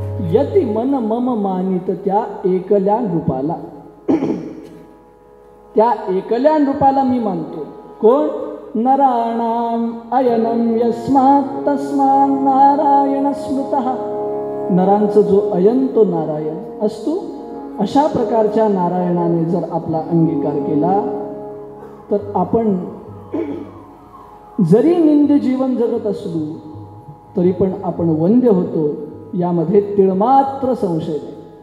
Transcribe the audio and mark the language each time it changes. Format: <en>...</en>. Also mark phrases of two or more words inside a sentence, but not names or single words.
<mr>यती मन मम मानित त्या एकल्या रूपाला. त्या एकल्या रूपाला मी मानतो. कोण?</mr> <sa>नराणाम अयनम यस्मात् तस्मात् नारायण स्मृतः.</sa> <mr>नरांचा जो अयन तो नारायण असतो. अशा प्रकारच्या नारायणाने जर आपला अंगीकार केला तर आपण जरी निंद्य जीवन जगत असलो तरी पण आपण वंद्य होतो, यामध्ये तिळमात्र संशय नाही.</mr>